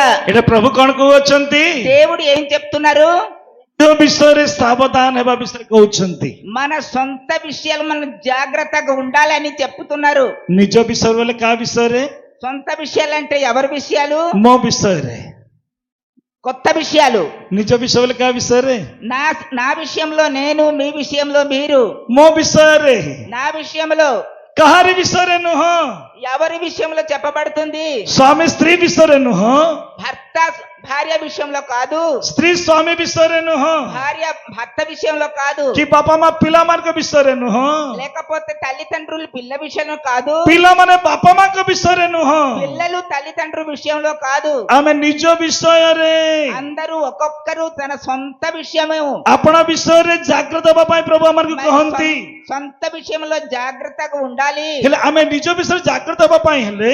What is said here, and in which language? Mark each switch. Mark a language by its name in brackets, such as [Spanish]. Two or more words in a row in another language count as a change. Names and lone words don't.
[Odia] ଏଟା ପ୍ରଭୁ କଣ କହୁଛନ୍ତି? [Telugu] దేవుడు ఏం చెప్తున్నారు? [Odia] ନିଜ ବିଷୟରେ ସାବଧାନ ହେବା ବିଷୟରେ କହୁଛନ୍ତି। [Telugu] మన సొంత విషయాలు మనం జాగ్రత్తగా ఉండాలని చెప్తున్నారు. [Odia] ନିଜ ବିଷୟରେ ବୋଲେ କାହା ବିଷୟରେ? [Telugu] సొంత విషయాలు అంటే ఎవరి విషయాలు? [Odia] ମୋ ବିଷୟରେ। [Telugu] కొత్త విషయాలు. [Odia] ନିଜ ବିଷୟ ବୋଲେ କାହା ବିଷୟରେ? [Telugu] నా విషయంలో నేను, మీ విషయంలో మీరు. [Odia] ମୋ ବିଷୟରେ। [Telugu] నా విషయంలో. [Odia] କାହାରି ବିଷୟରେ ନୁହଁ। [Telugu] ఎవరి విషయంలో చెప్పబడుతుంది? [Odia] ସ୍ୱାମୀ ସ୍ତ୍ରୀ ବିଷୟରେ ନୁହଁ। [Telugu] భర్త భార్య విషయంలో కాదు. [Odia] ସ୍ତ୍ରୀ ସ୍ୱାମୀ ବିଷୟରେ ନୁହଁ। [Telugu] భార్య భర్త విషయంలో కాదు. [Odia] କି ବାପା ମା ପିଲାମାନଙ୍କ ବିଷୟରେ ନୁହଁ। [Telugu] లేకపోతే తల్లిదండ్రులు పిల్ల విషయంలో కాదు. [Odia] ପିଲାମାନେ ବାପା ମାଙ୍କ ବିଷୟରେ ନୁହଁ। [Telugu] పిల్లలు తల్లిదండ్రుల విషయంలో కాదు. [Odia] ଆମେ ନିଜ ବିଷୟରେ, [Telugu] అందరూ ఒక్కొక్కరు తన సొంత విషయము, [Odia] ଆପଣା ବିଷୟରେ ଜାଗ୍ରତ ହେବା ପାଇଁ ପ୍ରଭୁ ଆମକୁ କହନ୍ତି। [Telugu] సొంత విషయంలో జాగ్రత్తగా ఉండాలి. [Odia] ହେଲେ ଆମେ ନିଜ ବିଷୟରେ ଜାଗ୍ରତ ହେବା ପାଇଁ ହେଲେ